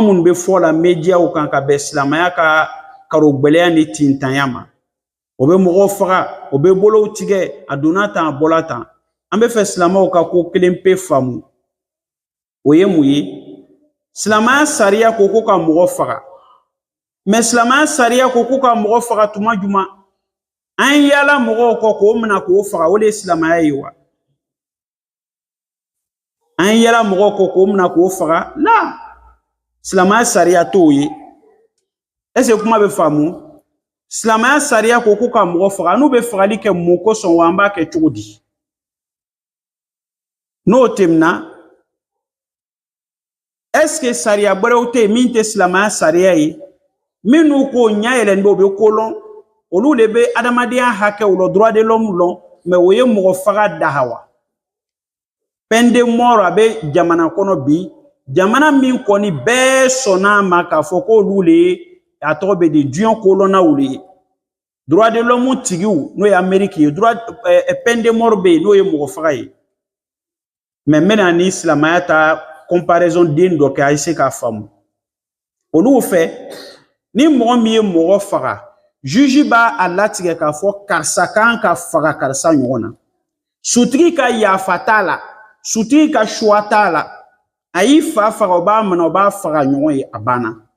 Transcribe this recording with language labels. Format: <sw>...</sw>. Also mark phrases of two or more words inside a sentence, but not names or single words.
<bm>minnu bɛ fɔ la mediyaw kan ka bɛn silamaya ka karogɛlɛya ni tintanya ma o bɛ mɔgɔw faga o bɛ bolow tigɛ a donna tan a bɔla tan an bɛ fɛ silamɛw ka ko kelen pe faamu o ye mun ye silamaya sariya ko ko ka mɔgɔ faga mais silamaya sariya ko ko ka mɔgɔ faga tuma juma an yala mɔgɔw kɔ k'o minɛ k'o faga o de ye silamaya ye wa an yala mɔgɔw kɔ k'o minɛ k'o faga la silamaya sariya t'o ye</bm> <fr>est-ce que</fr> <bm>kuma bɛ faamu silamaya sariya ko ko ka mɔgɔ faga n'u bɛ fagali kɛ mun kosɔn wa an b'a kɛ cogo di n'o tɛmɛna</bm> <fr>est-ce que</fr> <bm>sariya wɛrɛw tɛ yen min tɛ silamaya sariya ye minnu ko ɲɛ yɛlɛnnen bɛ o bɛ ko lɔn olu de bɛ adamadenya hakɛw lɔ</bm> <fr>droit de l'homme</fr> <bm>lɔn mais o ye mɔgɔ faga daha wa</bm> <fr>peine de mort</fr> <bm>a bɛ jamana kɔnɔ bi jamana min kɔni bɛɛ sɔnna a ma k'a fɔ k'olu le ye a tɔgɔ bɛ di diɲɛ kolonnaw le ye</bm> <fr>droit de l'homme</fr> <bm>tigiw n'o ye Amérique ye</bm> <fr>peine de mort</fr> <bm>bɛ yen n'o ye mɔgɔ faga ye mais n bɛna ni silamaya ta comparaison den dɔ kɛ a ye se k'a faamu olu fɛ ni mɔgɔ min ye mɔgɔ faga juge b'a a latigɛ k'a fɔ karisa kan ka faga karisa ɲɔgɔn na sutigi ka yafa t'a la sutigi ka choix t'a la ayi fa faga o b'a mana o b'a faga ɲɔgɔn ye a banna</bm>